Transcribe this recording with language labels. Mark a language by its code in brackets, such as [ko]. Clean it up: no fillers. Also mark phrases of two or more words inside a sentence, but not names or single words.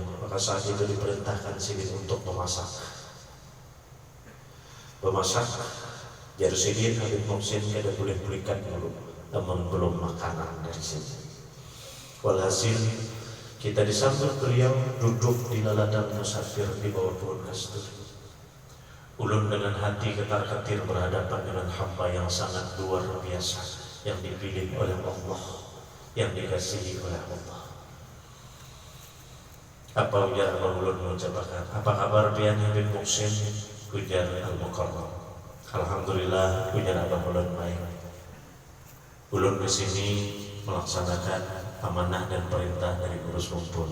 [id] Maka saat itu diperintahkan Sidin untuk memasak. Jar Sidin, Habib Muhsin kada boleh belikan dulu, namun belum makanan dari sini. Walhasil kita disambut beliau duduk di ladang musafir di bawah pohon kasturi. Ulun dengan hati ketar-ketir berhadapan dengan hamba yang sangat luar biasa, yang dipilih oleh Allah, yang dikasihi oleh Allah. Apa ujar ulun mengucapkan, apa kabar pian Habib Muhsin? Ujar Al-Mukarram, alhamdulillah, ujar abah ulun baik. Ulun di sini melaksanakan amanah dan perintah dari Gurus Kumpul.